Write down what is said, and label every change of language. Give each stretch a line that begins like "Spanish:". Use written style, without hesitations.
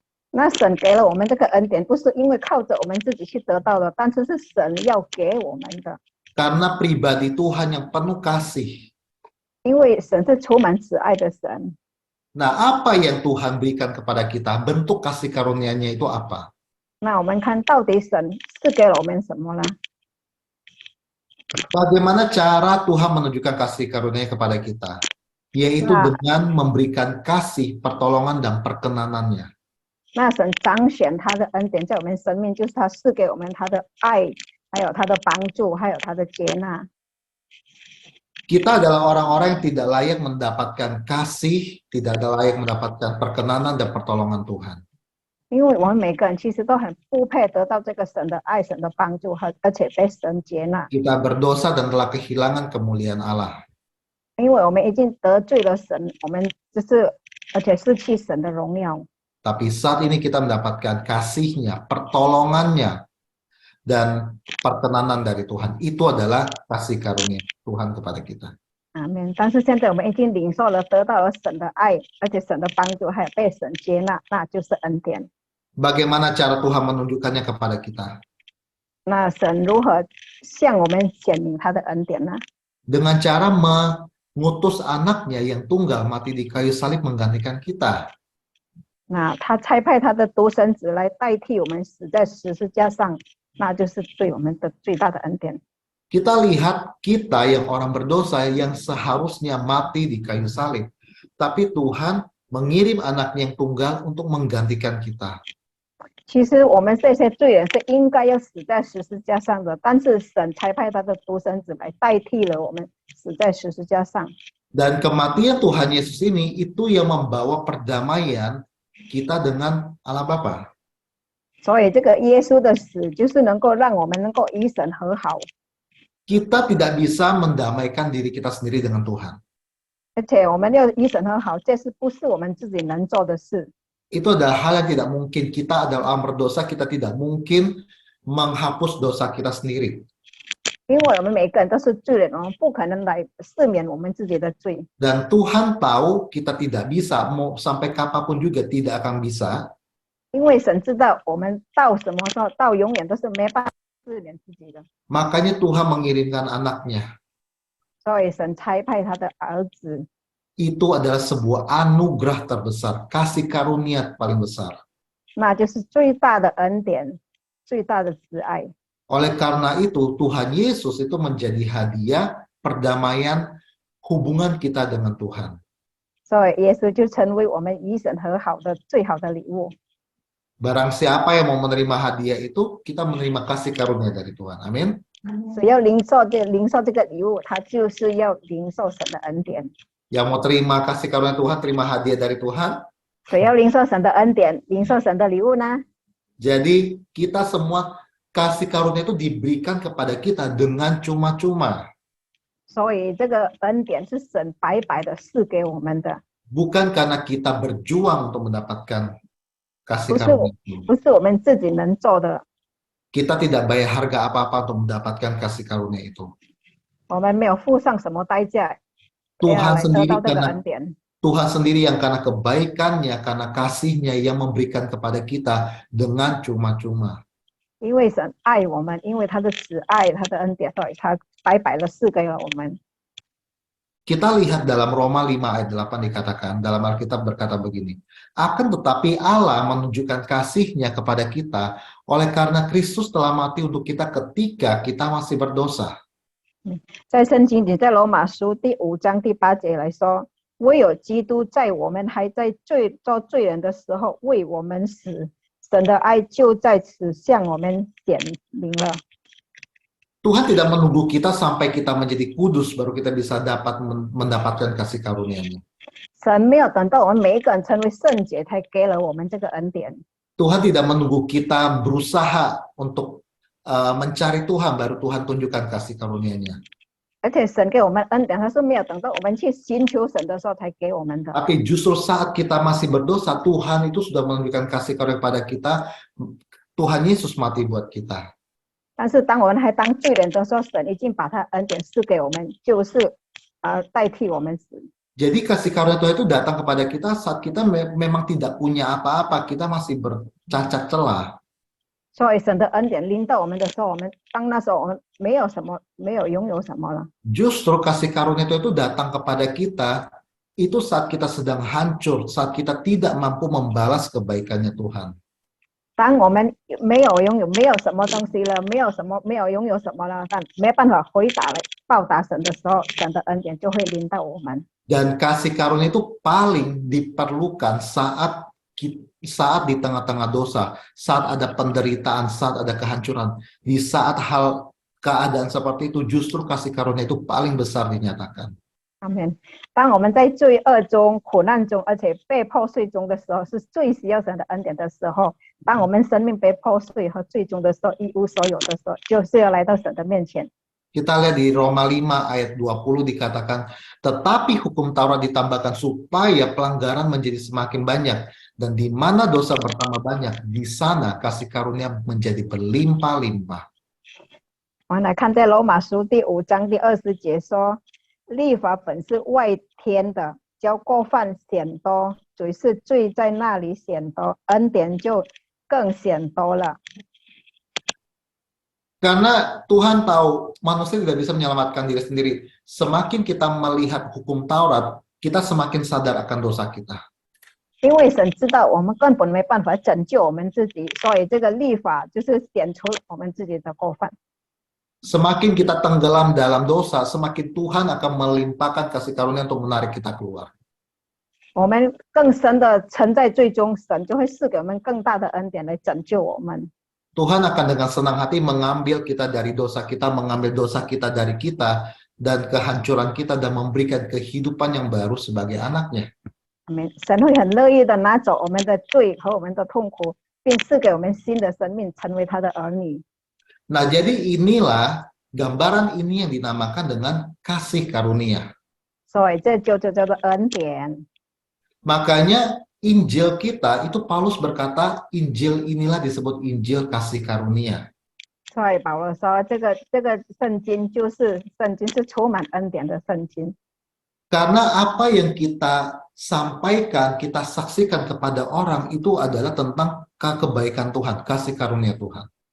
Chinese: 那神给了我们这个恩典，不是因为靠着我们自己去得到的，但是是神要给我们的。
Indonesian: Karena pribadi Tuhan yang penuh kasih.
Chinese: 因为神是充满慈爱的神。
Indonesian: Nah, apa yang Tuhan berikan kepada kita? Bentuk kasih karunia-Nya itu apa?
Chinese: 那我们看到底神是给了我们什么呢？
Indonesian: Bagaimana cara Tuhan menunjukkan kasih karunia kepada kita? Yaitu dengan memberikan kasih, pertolongan, dan perkenanannya.
Chinese: 那神彰显他的恩典在我们生命，就是他赐给我们他的爱，还有他的帮助，还有他的接纳。
Indonesian: Kita adalah orang-orang yang tidak layak mendapatkan kasih, tidak layak mendapatkan perkenanan dan pertolongan Tuhan.
Chinese: 因为我们每个人其实都很不配得到这个神的爱、神的帮助，而且被神接纳。
Indonesian: Kita berdosa dan telah kehilangan kemuliaan Allah.
Chinese: 因为我们已经得罪了神，我们而且失去神的荣耀。
Indonesian: Tapi saat ini kita mendapatkan kasih-Nya, pertolongannya, dan perkenanan dari Tuhan. Itu adalah kasih karunia Tuhan kepada kita.
Chinese: 阿们。但是现在我们已经领受了，得到了神的爱，而且神的帮助，还有被神接纳，那就是恩典。
Indonesian: Bagaimana cara Tuhan menunjukkannya kepada kita?
Chinese: 那神如何向我们显明他的恩典呢？
Indonesian: Dengan cara mengutus anaknya yang tunggal mati di kayu salib menggantikan kita.
Chinese: 那他差派他的独生子来代替我们死在十字架上，那就是对我们的最大的恩典。
Indonesian: Kita lihat kita yang orang berdosa yang seharusnya mati di kayu salib. Tapi Tuhan mengirim anaknya yang tunggal untuk menggantikan kita.
Chinese: 其实我们这些罪人是应该要死在十字架上的，但是神差派他的独生子来代替了我们死在十字架上。
Indonesian: Dan kematian Tuhan Yesus ini itu yang membawa perdamaian kita dengan Allah Bapa.
Chinese: 所以这个耶稣的死就是能够让我们能够与神和好。
Indonesian: Kita tidak bisa mendamaikan diri kita sendiri dengan Tuhan.
Chinese: 而且我们要与神和好，这是不是我们自己能做的事？
Indonesian: Itu adalah hal yang tidak mungkin. Kita adalah orang berdosa, kita tidak mungkin menghapus dosa kita sendiri.
Chinese: 因为我们每个人都是罪人，我们不可能来赦免我们自己的罪。
Indonesian: Dan Tuhan tahu kita tidak bisa, mau sampai kapanpun juga tidak akan bisa.
Chinese: 因为神知道我们到什么时候，到永远都是没办法赦免自己的。
Indonesian: Makanya Tuhan mengirimkan anaknya.
Chinese: 所以神差派他的儿子，
Indonesian: Itu adalah sebuah anugerah terbesar, kasih karunia paling besar.
Chinese: 那就是最大的恩典，最大的慈爱。
Indonesian: Oleh karena itu, Tuhan Yesus itu menjadi hadiah perdamaian hubungan kita dengan Tuhan.
Chinese: 所以耶稣就成为我们与神和好的最好的礼物。
Indonesian: Barang siapa yang mau menerima hadiah itu, kita menerima kasih karunia dari Tuhan. Amin.
Chinese: 只要领受这个礼物，他就是要领受神的恩典。
Indonesian: Yang mau terima kasih karunia Tuhan, terima hadiah dari Tuhan.
Chinese: 谁要领受神的恩典，领受神的礼物呢？
Indonesian: Jadi kita semua kasih karunia itu diberikan kepada kita dengan cuma-cuma.
Chinese: 所以这个恩典是神白白的赐给我们的，
Indonesian: Bukan karena kita berjuang untuk mendapatkan kasih
Chinese: 不是
Indonesian: karunia itu.
Chinese: 不是我们自己能做的，
Indonesian: Kita tidak bayar harga apa-apa untuk mendapatkan kasih karunia itu.
Chinese: 我们没有付上什么代价，要
Indonesian: Tuhan
Chinese: 来得
Indonesian: sendiri
Chinese: 到这个
Indonesian: karena
Chinese: 恩典。
Indonesian: Tuhan sendiri yang karena kebaikannya, karena kasihnya yang memberikan kepada kita dengan cuma-cuma.
Chinese: 因为神爱我们，因为他的慈爱，他的恩典，所以他白白的赐给了我们。
Indonesian: Kita lihat dalam Roma 5 ayat 8 dikatakan, dalam Alkitab berkata begini, akan tetapi Allah menunjukkan kasih-Nya kepada kita oleh karena Kristus telah mati untuk kita ketika kita masih berdosa.
Chinese: 在圣经里，在罗马书第5章第8节来说，唯有基督在我们还在做罪人的时候为我们死，神的爱就在此向我们显明了。
Indonesian: Tuhan tidak menunggu kita sampai kita menjadi kudus baru kita bisa mendapatkan kasih karunia-Nya.
Chinese: 神没有等到我们每一个人成为圣洁，才给了我们这个恩典。
Indonesian: Tuhan tidak menunggu kita berusaha untuk mencari Tuhan baru Tuhan tunjukkan kasih karunia-Nya.
Chinese: 而且神给我们恩典，他是没有等到我们去寻求神的时候才给我们的。
Indonesian: Tapi justru saat kita masih berdosa, Tuhan itu sudah menunjukkan kasih karunia kepada kita. Tuhan Yesus mati buat kita.
Chinese: 但是当我们还当罪人的时候，神已经把他恩典赐给我们，就是代替我们死。
Indonesian: Jadi kasih karunia Tuhan itu datang kepada kita saat kita memang tidak punya apa-apa, kita masih bercacat celah.
Chinese: 所以神的恩典临到我们的时候，当那时候我们没有什么，没有拥有什么了。
Indonesian: Justru kasih karunia Tuhan itu datang kepada kita itu saat kita sedang hancur, saat kita tidak mampu membalas kebaikannya Tuhan.
Chinese: 当我们没有拥有，没有什么东西了，没有拥有什么了，但没办法回答来报答神的时候，神的恩典就会临到我们。
Indonesian: Dan kasih karunia itu paling diperlukan saat di tengah-tengah dosa, saat ada penderitaan, saat ada kehancuran. Di saat keadaan seperti itu, justru kasih karunia itu paling besar dinyatakan.
Chinese: 阿门。当我们在罪恶中、苦难中，而且被破碎中的时候，是最需要神的恩典的时候。当我们生命被破碎和最终的时候，一无所有的时候，就是要来到神的面前。
Indonesian: Kita lihat di Roma 5 ayat 20 dikatakan, tetapi hukum Taurat ditambahkan supaya pelanggaran menjadi semakin banyak. Dan di mana dosa bertambah banyak, di sana kasih karunia menjadi berlimpah-limpah.
Chinese: 我们来看在罗马书第5章第20节说，律法本是外天的，叫过犯显多，只是罪在那里显多，恩典就更显多了。
Indonesian: Karena Tuhan tahu manusia tidak bisa menyelamatkan diri sendiri. Semakin kita melihat hukum Taurat, kita semakin sadar akan dosa kita.
Chinese: 因为神知道我们根本没办法拯救我们自己，所以这个律法就是显出我们自己的过犯。
Indonesian: Semakin kita tenggelam dalam dosa, semakin Tuhan akan melimpahkan kasih karunia untuk menarik kita keluar.
Chinese: 我们更深的沉在罪中，神就会赐给我们更大的恩典来拯救我们。
Indonesian: Tuhan akan dengan senang hati mengambil kita dari dosa kita, mengambil dosa kita dari kita, dan kehancuran kita, dan memberikan kehidupan yang baru sebagai anaknya.
Chinese: 神会很乐意的拿走我们的罪和我们的痛苦，并赐给我们新的生命，成为他的儿女。
Indonesian: Nah, jadi inilah gambaran ini yang dinamakan dengan kasih karunia.
Chinese: 所以这就叫做恩典。
Indonesian: Makanya Injil kita itu Paulus berkata, Injil inilah disebut Injil kasih karunia.
Chinese: 所以保罗说，这个圣经就是充满恩典的圣经。
Indonesian: Karena apa yang kita sampaikan, kita saksikan kepada orang itu adalah tentang kebaikan Tuhan, kasih karunia Tuhan.